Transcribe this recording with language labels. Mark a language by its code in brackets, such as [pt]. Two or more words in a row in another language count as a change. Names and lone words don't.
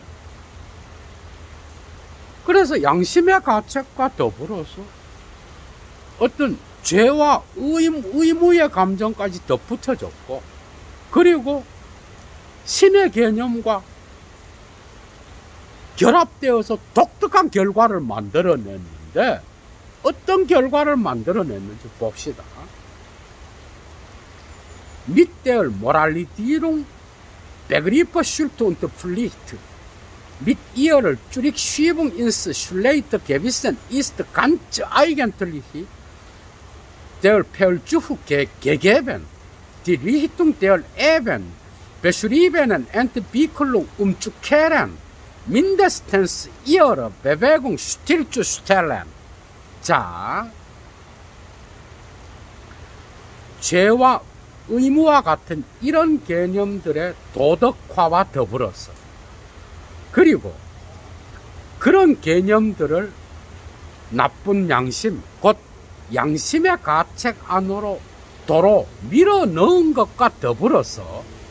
[ko] 그래서 양심의 가책과 더불어서 어떤 죄와 의무의 감정까지 덧붙여졌고, 그리고 신의 개념과 결합되어서 독특한 결과를 만들어냈는데, 어떤 결과를 만들어냈는지 봅시다. [de] Mit der Moralisierung Begriffsschuld und Pflicht, mit ihrer Zurückschiebung ins schlechte Gewissen ist ganz eigentlich der Versuch gegeben, die Richtung der eben beschriebenen Entwicklung umzukehren, mindestens ihre Bewegung stillzustellen. [ko] 자, 죄와 의무와 같은 이런 개념들의 도덕화와 더불어서, 그리고 그런 개념들을 나쁜 양심, 곧 양심의 가책 안으로 도로 밀어 넣은 것과 더불어서